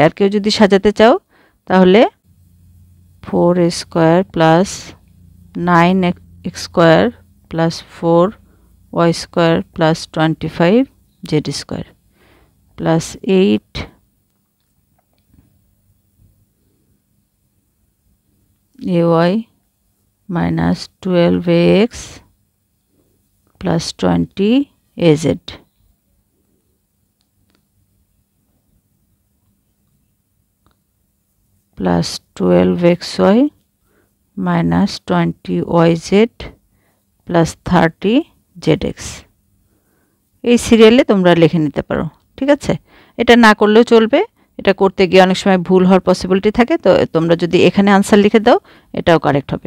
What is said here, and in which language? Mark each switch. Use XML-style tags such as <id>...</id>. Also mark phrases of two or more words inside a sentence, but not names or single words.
<bn>আর কেউ যদি সাজাতে চাও তাহলে</bn> <en>4 square plus 9x square plus 4y square plus 25z square plus 8 ay minus 12ax plus 20az plus 12xy minus 20yz plus 30zx।</en> <bn>এই সিরিয়ালে তোমরা লিখে নিতে পারো। ঠিক আছে, এটা না করলেও চলবে, এটা করতে গিয়ে অনেক সময় ভুল হওয়ার পসিবিলিটি থাকে, তো তোমরা যদি এখানে আনসার লিখে দাও এটাও কারেক্ট হবে।</bn>